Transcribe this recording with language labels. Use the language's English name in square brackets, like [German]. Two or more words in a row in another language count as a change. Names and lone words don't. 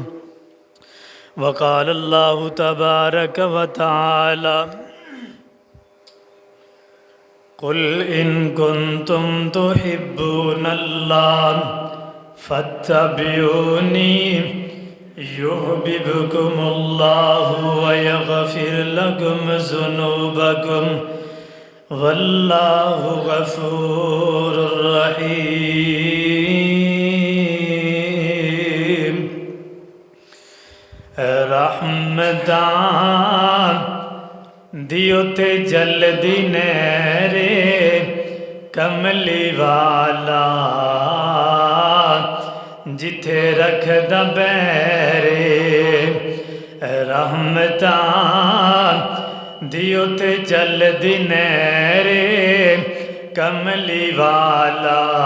[Arabic] وقال الله تبارك وتعالى قل إن كنتم تحبون الله فاتبعوني يحببكم الله ويغفر لكم ذنوبكم والله غفور رحيم. [Punjabi] رحمتاں دیو تے جلدی نیرے کملی والا جتھے رکھ دا بیرے رحمتاں دیو تے جلدی نیرے کملی والا